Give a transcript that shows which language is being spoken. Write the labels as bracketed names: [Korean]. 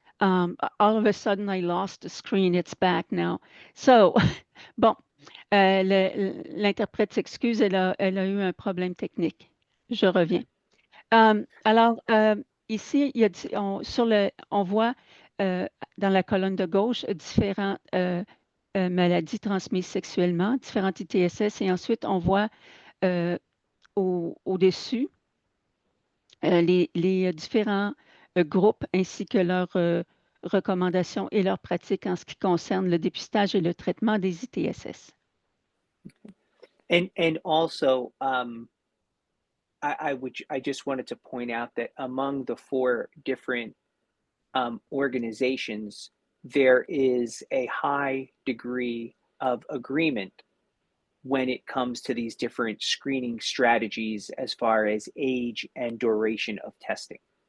[English] All of a sudden, I lost the screen. It's back now. So, [French] bon, l'interprète s'excuse, elle a eu un problème technique. Je reviens. Alors, ici, on voit dans la colonne de gauche différents maladies transmises sexuellement, différentes ITSS, et ensuite on voit au-dessus les différents groupes ainsi que leurs recommandations et leurs pratiques en ce qui concerne le dépistage et le traitement des ITSS. [English] And also, I just wanted to point out that among the 4 different organizations, there is a high degree of agreement when it comes to these different screening strategies as far as age and duration of testing.